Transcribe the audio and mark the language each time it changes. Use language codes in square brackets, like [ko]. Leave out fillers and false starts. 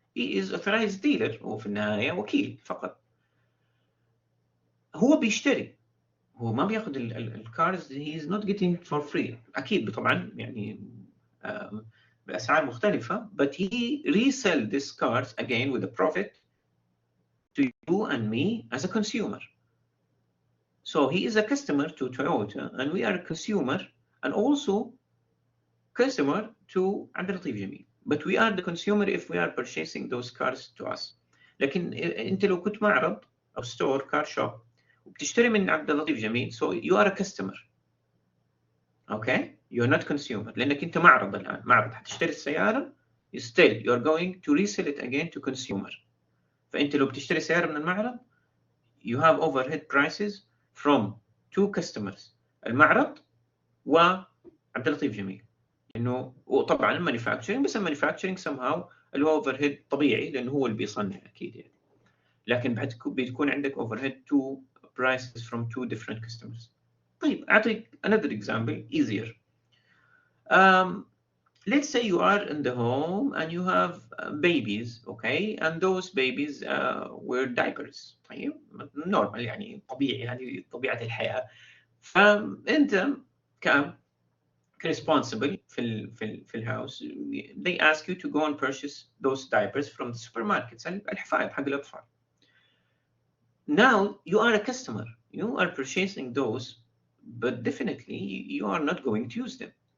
[en] He is authorized dealer، [ar] هو في النهاية وكيل فقط. هو بيشتري، هو ما بياخذ الكارز، [en] he is not getting for free. [ar] أكيد طبعا يعني بأسعار مختلفة، [en] but he resell these cars again with a profit to you and me as a consumer. So he is a customer to Toyota, and we are a consumer and also customer to Abdelatif Jamil. But we are the consumer if we are purchasing those cars to us. [ar] لكن أنت لو كنت معرض أو [en] store car shop [ar] وبتشتري من [en] Abdelatif Jamil, so you are a customer. Okay? You are not consumer. [ar] لأنك أنت معرض الآن، معرض هتشتري السيارة، [en] still you are going to resell it again to consumer. [ar] فأنت لو بتشتري سيارة من المعرض [en] you have overhead prices from two customers، [ar] المعرض وعبداللطيف جميل. إنه وطبعا المانيفاكتشرينج، بس المانيفاكتشرينج somehow الأوفرهيد طبيعي لأنه هو اللي بيصنع أكيد يعني. لكن بتكون عندك [en] overhead two prices from two different customers. [ar] طيب أعطيك [en] another example easier. Let's say you are in the home and you have babies, okay, and those babies wear diapers. [ar] طيب normal يعني طبيعي، هذه طبيعة الحياة. فأنت [en] responsible في الهاوس، they ask you to go and purchase those diapers from the supermarkets، [ar] الحفايض حق الأطفال. [en] Now you are a customer, you are purchasing those, but definitely you are not going to use them.